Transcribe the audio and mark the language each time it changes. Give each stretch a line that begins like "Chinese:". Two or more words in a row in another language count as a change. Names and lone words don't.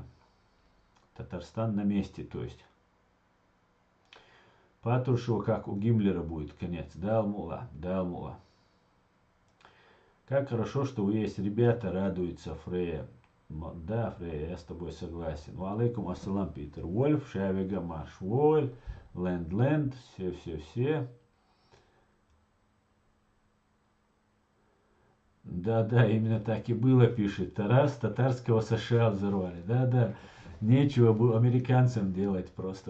Russian: Татарстан на месте, то есть. Патрушева, как у Гиммлера будет конец. Да, Алмула, да, Алмула. Как хорошо, что вы есть, ребята, радуется Фрея. Да, Фрея, я с тобой согласен.
Arabic: وعليكم السلام,
Russian: Питер Вольф, Шавига Машволь, Ленд, все. Да, именно так и было, пишет Тарас. Татарского США взорвали. Да, нечего было американцам делать просто.